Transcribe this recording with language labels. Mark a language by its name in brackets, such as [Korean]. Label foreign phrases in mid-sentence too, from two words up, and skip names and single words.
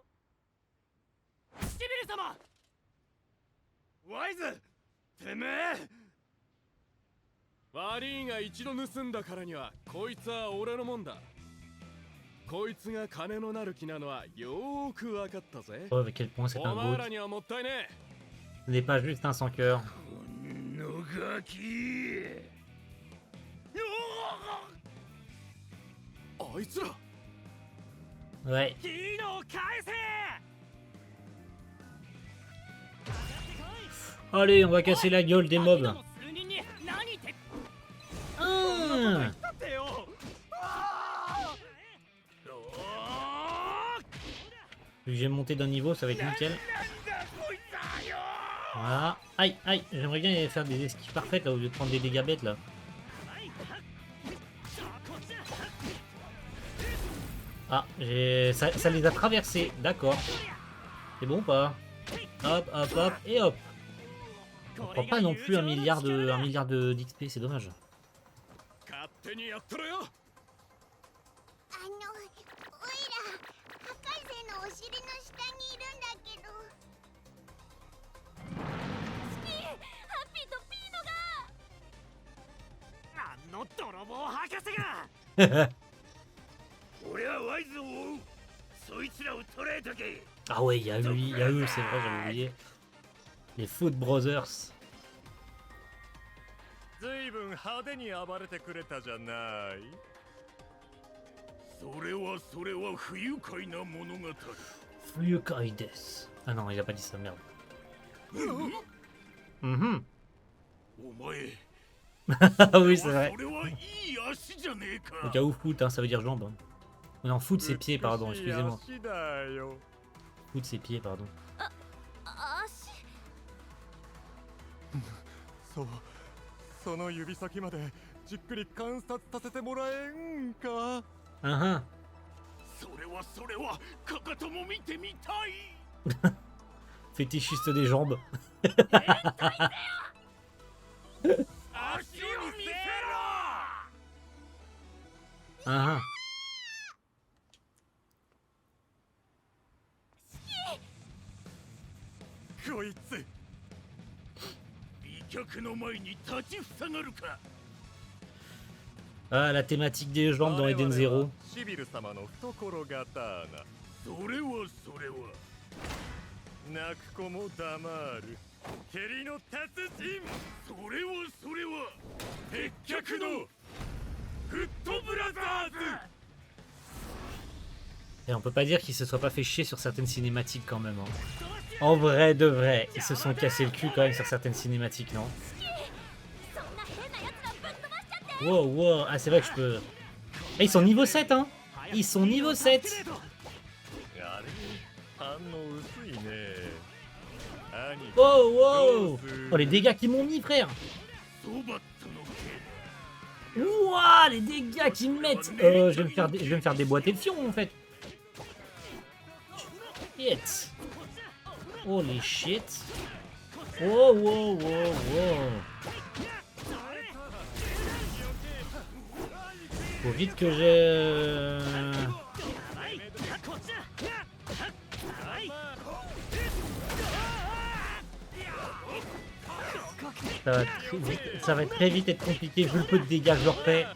[Japanese] シビル様、ワイズ、てめえ。悪いが一度盗んだからにはこいつは俺のもんだ。こいつが金のなる木なのはよーく分かったぜ。 [French] oh, à quel point c'est [Japanese] お un 前 GOAT. らにはもったいね [French] Ce n'est pas juste un sans cœur. [Japanese] このガキ。え。あいつら [French] Ouais. [Japanese] ヒーロー返せ。 [French] Allez, on va casser la gueule des mobs. [Japanese] 数人に何言って Hum. だってよ。 [French] Vu que j'ai monté d'un niveau, ça va être nickel. Voilà. Aïe, aïe. J'aimerais bien faire des esquives parfaites là, au lieu de prendre des dégâts bêtes là. Ah, ça les a traversés. D'accord. C'est bon ou pas? Hop, hop, hop, et hop. On prend pas non plus un milliard d'XP, c'est dommage. [Japanese] 勝手にやってろよ。おいら、博士のお尻の下にいるんだけど。スキー、ハッピーとピーノが。あの泥棒博士が。俺はワイズを追う。そいつらを捕らえとけ。 [French] Ah ouais, il y a eux, c'est vrai, j'avais oublié. Les Foot Brothers. [Japanese] ずいぶん派手に暴れてくれたじゃない。それは不愉快な物語。不愉快です. [French] Ah non, il a pas dit ça, merde. Mhm. [Japanese] お前、 [French] Ah oui, c'est vrai. [Japanese] それはいい足じゃねえか。 [French] Au cas où foot, hein, ça veut dire jambe. Hein. Non, foot c'est pied, pardon, [Japanese] 美しい [French] excusez-moi. [Japanese] 足だよ。 [French] Foot c'est pied, pardon. [Japanese] 足。その指先までじっくり観察させてもらえんか。 Ah それはかかとも見てみたい。 [French] Fétichiste des jambes. [Japanese] 足を見せろ。 Ah こいつ美脚の前に立ちふさがるか。 [French] Ah, la thématique des jambes dans Eden Zero. [Japanese] シビル様の懐刀。それは泣く子も黙る。蹴りの達人。それは鉄脚のフットブラザーズ。 [French] Et on peut pas dire qu'ils se soient pas fait chier sur certaines cinématiques quand même. Hein. En vrai, de vrai, ils se sont cassés le cul quand même sur certaines cinématiques, non? Wow, wow, ah c'est vrai que je peux... Ah, ils sont niveau 7, hein. Ils sont niveau 7. [Japanese] あれ反応薄いね。兄貴 Wow, wow. [French] Oh, les dégâts qu'ils m'ont mis, frère. [Japanese] ソバットの毛。 [French] Ouah, les dégâts qu'ils me mettent. Je vais me faire déboîter le fion, en fait. [English] Shit. Holy shit. [French] Oh, wow, wow, wow. Faut vite que j'ai... Ça va très vite être compliqué, vu le peu de dégâts que je leur fais.